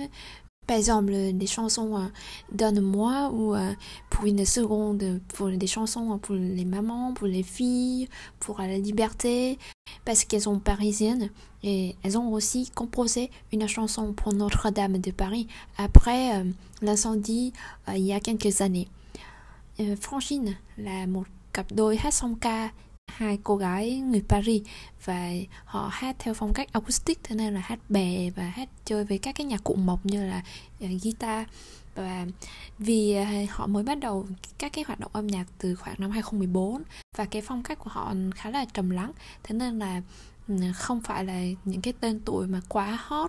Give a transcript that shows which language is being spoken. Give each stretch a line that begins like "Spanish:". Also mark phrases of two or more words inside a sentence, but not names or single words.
French: Par exemple, des chansons Donne-moi ou pour une seconde, pour des chansons pour les mamans, pour les filles, pour la liberté, parce qu'elles sont parisiennes. Et elles ont aussi composé une chanson pour Notre-Dame de Paris après l'incendie il y a quelques années.
Vietnamese: Francine là một cặp đôi hát song ca, hai cô gái người Paris, và họ hát theo phong cách acoustic, thế nên là hát bè và hát chơi với các cái nhạc cụ mộc như là guitar. Và vì họ mới bắt đầu các cái hoạt động âm nhạc từ khoảng năm 2014 và cái phong cách của họ khá là trầm lắng, thế nên là không phải là những cái tên tuổi mà quá hot.